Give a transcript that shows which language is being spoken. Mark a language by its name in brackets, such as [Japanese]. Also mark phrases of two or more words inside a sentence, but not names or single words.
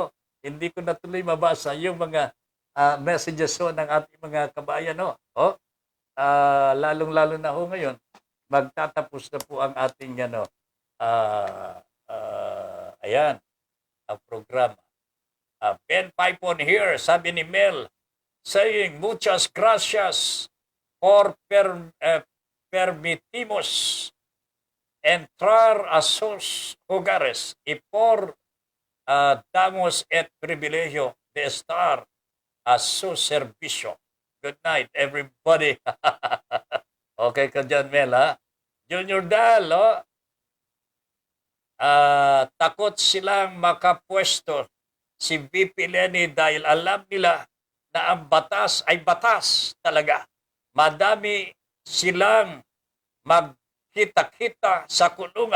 [Filipino] Hindi ko natuloy mabasa yung mga messages ho ng ating mga kabayan ho. Lalong-lalo na ho ngayon, magtatapos na po ang ating ayan, ang programa. Ben Pipon here, sabi ni Mel, [English] saying, [Spanish] muchas gracias por permitimos entrar a sus hogares y por damos el privilegio de estar a su servicio. [English] Good night, everybody. [Filipino] Okay ka dyan, Mel, ha? Junior Dal, takot silang makapwesto si VP Lenny dahil alam nila na ang batas ay batas talaga. Madami silang magkita-kita sa kulungan.